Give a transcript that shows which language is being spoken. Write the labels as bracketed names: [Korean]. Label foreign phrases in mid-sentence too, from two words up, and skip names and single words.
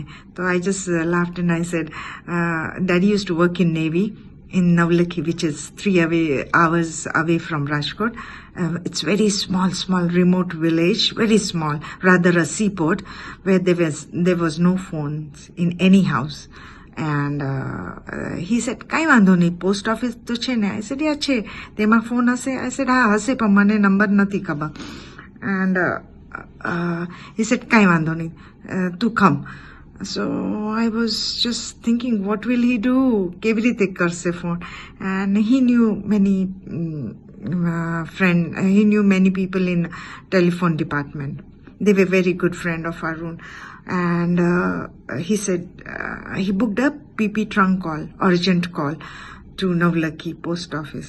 [English] So I just laughed and I said, Daddy used to work in Navy in Navlakhi, which is 3 hours away from Rajkot. It's very small, remote village, very small, rather a seaport, where there was no phones in any house. And he said, [Gujarati] "Kai વાંધો નહીં, [English] post office [Gujarati] તો છે ને?" [English] I said, "Yeah, [Gujarati] છે." તેમાં phone હશે? [English] I said, [Gujarati] "હા, હશે, પણ મને number નથી ખબર." [English] And he said, [Gujarati] "Kai વાંધો નહીં, તું come." [English] So I was just thinking, what will he do? [Gujarati] કેવી રીતે કરશે phone? [English] And he knew he knew many people in telephone department. They were very good friend of Arun. And he said, he booked a PP trunk call, urgent call to Navlakhi post office.